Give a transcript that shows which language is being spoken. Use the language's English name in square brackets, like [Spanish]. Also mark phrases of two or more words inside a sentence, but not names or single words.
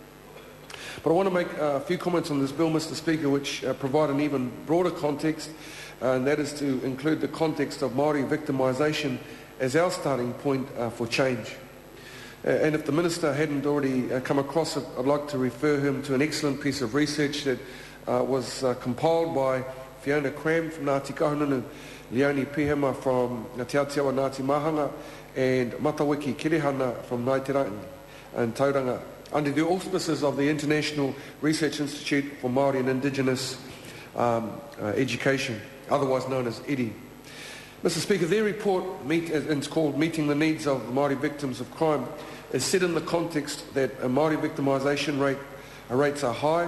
[English] But I want to make a few comments on this bill, Mr Speaker, which provide an even broader context, and that is to include the context of Māori victimisation as our starting point for change. And if the Minister hadn't already come across it, I'd like to refer him to an excellent piece of research that was compiled by Fiona Cram from Ngāti Kahungunu, Leonie Pihema from Te Aotearoa Ngāti Mahanga, and Matawiki Kirihana from Ngāti and Tauranga, under the auspices of the International Research Institute for Māori and Indigenous Education, otherwise known as EDI. Mr Speaker, their report, it's called Meeting the Needs of Māori Victims of Crime, is set in the context that Māori victimisation rates are high.